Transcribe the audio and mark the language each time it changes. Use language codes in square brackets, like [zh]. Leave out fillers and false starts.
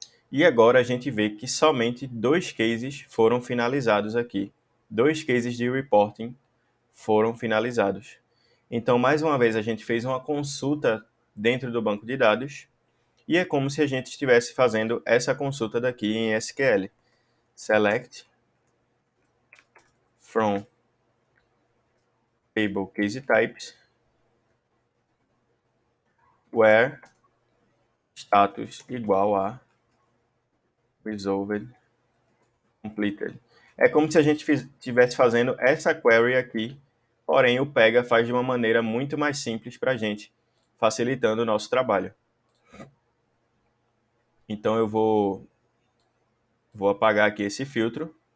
[pt] E agora a gente vê que somente 2 cases foram finalizados aqui. 2 cases de reporting foram finalizados. Então, mais uma vez, a gente fez uma consulta dentro do banco de dados e é como se a gente estivesse fazendo essa consulta daqui em SQL. [en] Select from table case types where status [pt] igual a [en] resolved completed. [pt] É como se a gente estivesse fazendo essa query aqui, porém o Pega faz de uma maneira muito mais simples para a gente, facilitando o nosso trabalho. Então eu vou apagar aqui esse filtro.